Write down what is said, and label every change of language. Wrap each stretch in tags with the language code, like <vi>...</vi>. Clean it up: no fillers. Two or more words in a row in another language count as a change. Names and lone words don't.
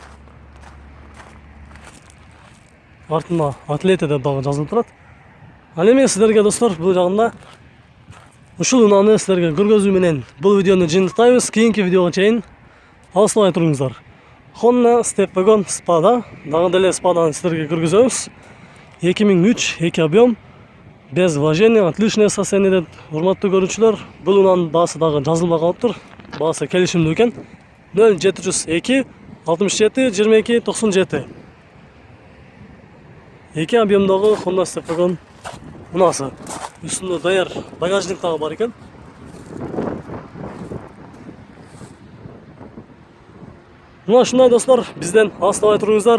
<ky>Артына Атлета деп дагы жазылып турат. Ал эми сиздерге достор, бул жагында ушул унаны сиздерге көргөзүү менен бул видеону жыйынтыктайбыз. Кийинки видеого чейин алыстабай туруңуздар. Honda Step Wagon Spada, дагы деле Spadаны сиздерге көргөзөбүз.</ky> <ru>2003 2 объем, без вложения, отличное состояние.</ru> <ky>Урматтуу көрүүчүлөр, бул унанын баасы дагы жазылмай калыптыр. Баасы келишимдүү экен. 0702 67 22 97. 2 объемдогу Honda Step Wagon унасы. Үстүндө даяр багажник дагы бар экен. Мына ушундай достор, бизден алыстабай туруңуздар.</ky>